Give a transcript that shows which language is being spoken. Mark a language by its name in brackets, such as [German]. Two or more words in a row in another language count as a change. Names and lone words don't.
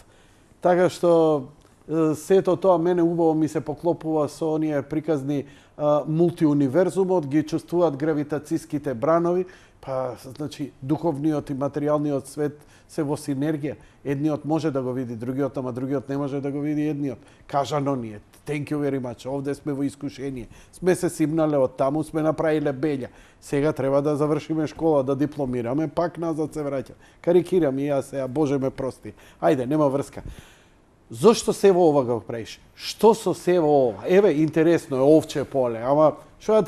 [Macedonian] Така што сето тоа мене убаво ми се поклопува со оние приказни мултиуниверзумот, ги чувствуваат гравитацијските бранови, па значи духовниот и материјалниот свет се во синергија. Едниот може да го види другиот, ама другиот не може да го види едниот. Кажано ни е. [English] Thank you very much. [Macedonian] Овде сме во искушение. Сме се симнале од таму, сме направиле беља. Сега треба да завршиме школа, да дипломираме, пак назад се враќа. Карикирам и јас сега, Боже ме прости. Ајде, нема врска. Зошто се во ова го правиш? Што со се во ова? Еве, интересно е овче поле, ама што да ти